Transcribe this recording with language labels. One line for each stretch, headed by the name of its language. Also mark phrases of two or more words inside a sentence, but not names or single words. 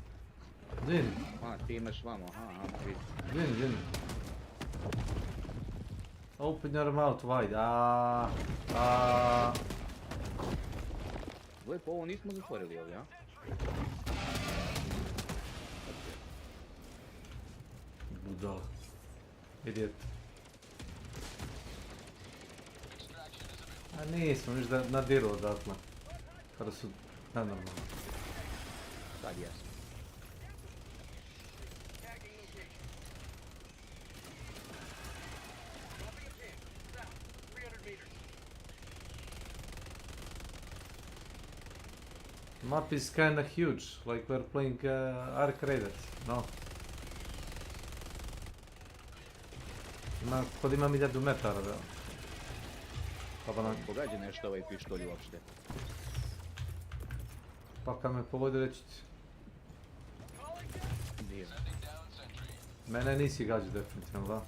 Serbian: Zini. A, ti imaš vamo, aha, vidi.
English: Zini. Open your mouth wide.
Serbian: Lepo, ovo nismo zatvorili ovdje, a? Budala. Idiot. A nismo, viš da nadiru odatle. Kada su nenormalni. Sad jesmo.
English: Map is kinda huge, like we're playing Ark Raiders, no?
Serbian: Kod ima 1000 metara, da. Pa nam... Pogađa nešto ovaj pištolj uopšte. Pa kad me pogodi reći ti. Divno. Mene nisi gađa definitivno, da?